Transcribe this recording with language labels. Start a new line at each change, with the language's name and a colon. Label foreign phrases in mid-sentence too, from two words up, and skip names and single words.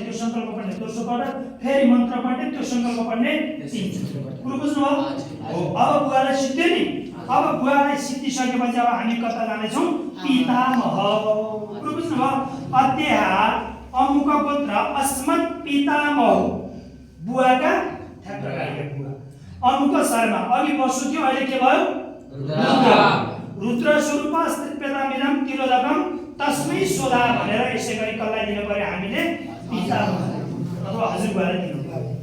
Nepali: त्यो संकल्प पढ्ने दोस्रो पटक फेरि मन्त्र पढ्ने त्यो संकल्प पढ्ने कुरो बुझ्नुभयो अब बुवालाई सिद्धियो नि अब बुवालाई सिद्धिसकेपछि अब हामी कता जानेछौँ पितामह कुरो बुझ्नुभयो
Sanskrit: अद्या अमुक गोत्र अस्मत् पितामह
Nepali: बुवाका ठ्याक्क गाईका बुवा अमुक शर्मा अघि वसु थियो अहिले के भयो
Sanskrit: रुद्र स्वरूप त्रिपेदामिदं तिलोदकं तस्मै सदा
Nepali: भनेर यसै गरी कसलाई दिनु पर्यो हामीले पिता अथवा हजुरबुवालाई दिनु पर्यो